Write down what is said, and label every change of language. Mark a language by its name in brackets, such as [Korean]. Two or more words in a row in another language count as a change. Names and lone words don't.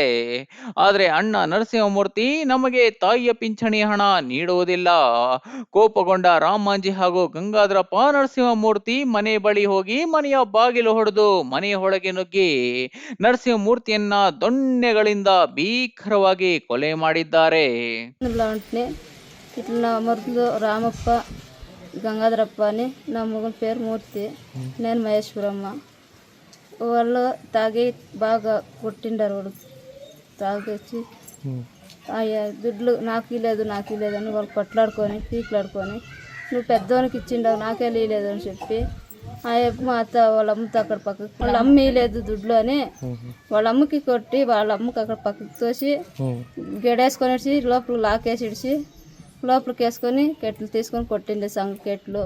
[Kannada] ಆದರೆ ಅಣ್ಣ ನರಸಿಂಹಮೂರ್ತಿ ನಮಗೆ ತಾಯಿಯ ಪಿಂಚಣಿ ಹಣ ನೀಡುವುದಿಲ್ಲ. ಕೋಪಗೊಂಡ ರಾಮಾಂಜಿ ಹಾಗೂ ಗಂಗಾಧರಪ್ಪ ನರಸಿಂಹಮೂರ್ತಿ ಮನೆ ಬಳಿ ಹೋಗಿ ಮನೆಯ ಬಾಗಿಲು ಹೊಡೆದು ಮನೆಯ ಒಳಗೆ ನುಗ್ಗಿ ನರಸಿಂಹಮೂರ್ತಿಯನ್ನ ದೊಣ್ಣೆಗಳಿಂದ ಭೀಕರವಾಗಿ ಕೊಲೆ ಮಾಡಿದ್ದಾರೆ. [Telugu] ఇట్లా మరుదులు రామప్ప గంగాధరప్ప అని నా మొగన్ పేరు మూర్తి, నేను మహేశ్వరమ్మ. వాళ్ళు తాగి బాగా కొట్టిండారు. వాడు తాగొచ్చి దుడ్లు నాకు లేదు అని వాళ్ళు కొట్లాడుకొని పీకులాడుకొని, నువ్వు పెద్దవానికి ఇచ్చిండావు నాకే లేదు అని చెప్పి ఆ అప్ప మా అత్త వాళ్ళ అమ్మతో అక్కడ పక్కకు, వాళ్ళ అమ్మ లేదు దుడ్లు అని వాళ్ళ అమ్మకి కొట్టి వాళ్ళ అమ్మకి అక్కడ పక్కకు తోసి గెడేసుకొని వచ్చి లోపల లాకేసి ఇడిచి లోపలికి వేసుకొని కెట్లు తీసుకొని కొట్టిండే సంగ కెట్లు.